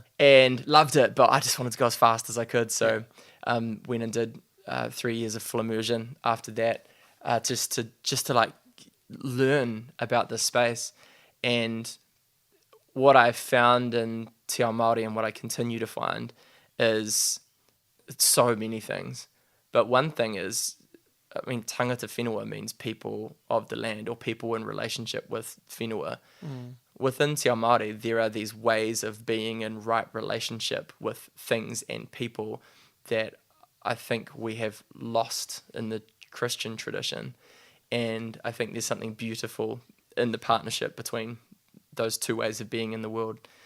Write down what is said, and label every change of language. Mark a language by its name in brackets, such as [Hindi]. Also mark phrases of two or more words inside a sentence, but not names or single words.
[English] And loved it, but I just wanted to go as fast as I could, so went and did 3 years of full immersion after that, just to like learn about this space. And what I found in [Māori] Te Ao Māori, [English] and what I continue to find, is so many things. But one thing is, [Māori] tangata whenua [English] means people of the land, or people in relationship with whenua. Within [Māori] Te Ao Māori, [English] there are these ways of being in right relationship with things and people that I think we have lost in the Christian tradition. And I think there's something beautiful in the partnership between those 2 ways of being in the world.